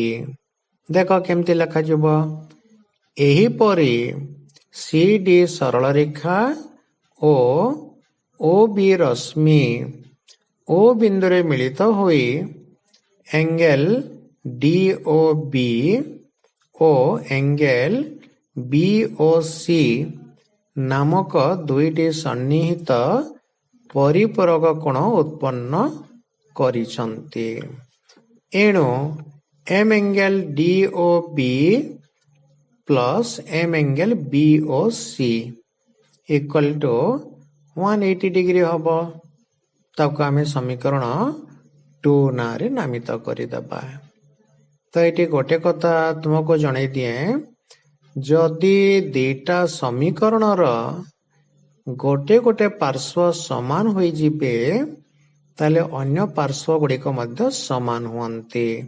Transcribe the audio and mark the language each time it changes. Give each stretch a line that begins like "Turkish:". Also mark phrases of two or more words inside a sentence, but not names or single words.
Odia: ଦେଖ କେମିତି ଲେଖାଯିବ। ଏହିପରି CD ସରଳ ରେଖା ଓ OB ରଶ୍ମି O ବିନ୍ଦୁରେ ମିଳିତ ହୋଇ ଏଙ୍ଗେଲ DOB ଓ ଏଙ୍ଗେଲ BOC ନାମକ ଦୁଇଟି ସନ୍ନିହିତ ପରିପୂରକ କୋଣ ଉତ୍ପନ୍ନ କରିଛନ୍ତି।
English: ଏଣୁ M angle DOB plus M angle BOC equal to 180 ଡିଗ୍ରୀ ହବ।
Odia: ତାକୁ ଆମେ ସମୀକରଣ 2 ନାଁରେ ନାମିତ କରିଦେବା। ତ ଏଠି ଗୋଟେ କଥା ତୁମକୁ ଜଣେଇ ଦିଏ, ଯଦି ଦିଟା ସମୀକରଣର ଗୋଟେ ଗୋଟେ ପାର୍ଶ୍ୱ ସମାନ ହୋଇଯିବେ ତାହେଲେ ଅନ୍ୟ ପାର୍ଶ୍ୱ ଗୁଡ଼ିକ ମଧ୍ୟ ସମାନ ହୁଅନ୍ତି।